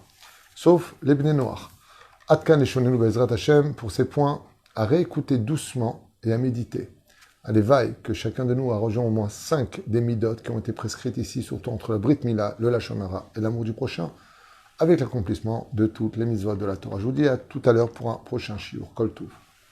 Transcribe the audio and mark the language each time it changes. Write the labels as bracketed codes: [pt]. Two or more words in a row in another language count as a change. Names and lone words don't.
[fr] Sauf les [he] בני נח. [fr] Atkan et Shonenu [he] בעזרת השם, [fr] pour ces points, à réécouter doucement et à méditer. À l'éveil, que chacun de nous a rejoint au moins 5 des midot qui ont été prescrites ici, surtout entre la [he] ברית מילה, [fr] le [he] לשון הרע [fr] et l'amour du prochain, avec l'accomplissement de toutes les mitzvot de la Torah. Je vous dis à tout à l'heure pour un prochain shiur. [he] כל טוב.